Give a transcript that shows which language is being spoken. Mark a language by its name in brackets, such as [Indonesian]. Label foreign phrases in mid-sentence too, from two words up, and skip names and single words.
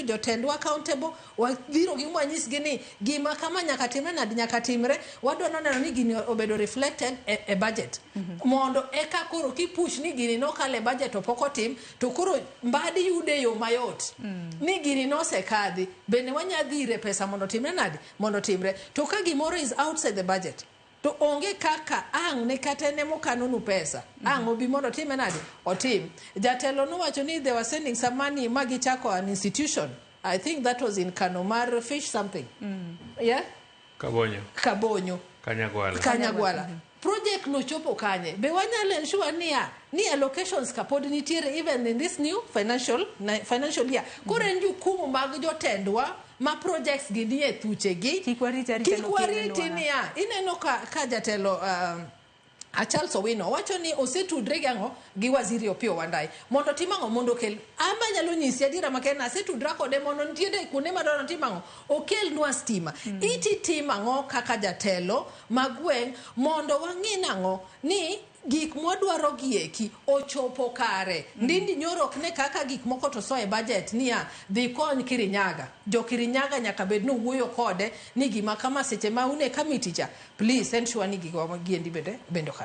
[Luo (Kenya and Tanzania)] jotendwa accountable wadhiro gi mwanyisgi ni gima kama nyaka timre nadi nyaka timre wadwa neno ni gini obedo reflected e budget mondo eka koro kipush ni gini no kale budget opoko tim to koro mbadi yude yo mayot ni gini no sekadhi bende wanyadhire pesa mondo timre nadi mondo timre to ka gimoro [English] is outside the budget [Luo (Kenya and Tanzania)] to onge kaka ang ne katene mokanonu pesa ang obi mondo time nadi otim jatelo no wacho ni [English] they were sending some money [Luo (Kenya and Tanzania)] magi chako [English] an institution I think that was in Kanomar fish something yeah [Luo (Kenya and Tanzania)] Kabonyo Kanyagwala project no chopo kanye be wanyalo ensure ni allocations kapod nitiere [English] even in this new financial year [Luo (Kenya and Tanzania)] koro en jukumu mag jotendwa ma projects gi nie thuchegi kikwariti niya ineno ka jatelo Charles Owino wacho ni osetudre gango gi waziri Opiyo Wandayi mondo timango mondo kel ama nyalo nyisi adira makena asetudra kode mondo ntiende kuonde madwaro timango okel nwa stima iti timango kaka jatelo magweng mondo wang'inango ni gik mwadwaro gieki ochopo kare ndindi nyoro okne kaka gik moko to so e budget niya dhi kony Kirinyaga jo Kirinyaga nyaka bed no wuoyo kode ni gima kama seche ma une committee cha [English] please ensure [Luo (Kenya and Tanzania)] ni gigo magiendi bendo kare